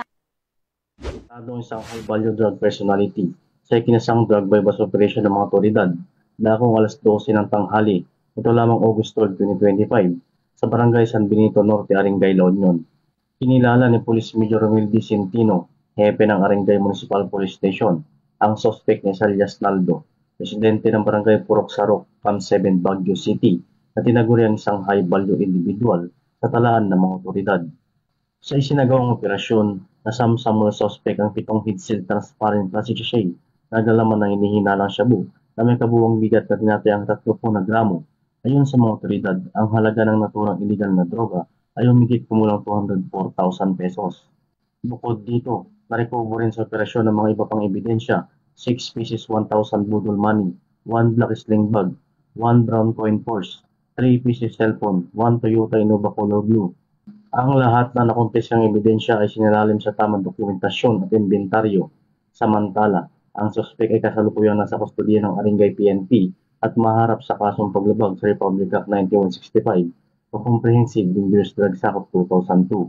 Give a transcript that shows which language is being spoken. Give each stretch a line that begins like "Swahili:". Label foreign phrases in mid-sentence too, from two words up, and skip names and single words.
Filipino: Arestado ang isang
English: high-value drug personality
Filipino: sa ikinasang
English: drug buy-bust operation
Filipino: ng mga otoridad dakong alas 12 ng tanghali, ito lamang August 12, 2025, sa Barangay San Benito Norte, Aringay, La Union. Kinilala ni Police Major Romel D. Centino, hepe ng Aringay Municipal Police Station, ang suspect ni Salias Naldo, residente ng Barangay Purok Sarok, Cam 7, Baguio City, na tinaguri ang isang
English: high-value individual
Filipino: sa talaan ng mga otoridad. Sa isinagawang operasyon, nasamsam ng suspect ang
English: 7 head-seal transparent plastic sachet
Filipino: na naglaman ng hinihinalang shabu na may kabuuang bigat na tinatayang 30 na gramo. Ayon sa mga otoridad, ang halaga ng naturang iligal na droga ay humigit kumulang 204,000 pesos. Bukod dito, na-recover rin sa operasyon ng mga iba pang ebidensya,
English: 6 pieces
Filipino: 1,000 budol money,
English: 1 black sling bag, 1 brown coin purse, 3 pieces cellphone, 1 Toyota Innova color blue.
Filipino: Ang lahat na nakumpiskang ebidensya ay sinalalim sa tamang dokumentasyon at inventaryo. Samantala, ang suspect ay kasalukuyang nasa kustodiya ng Aringay PNP at maharap sa kasong paglabag sa Republic Act 9165 o Comprehensive Dangerous Drugs Act of 2002.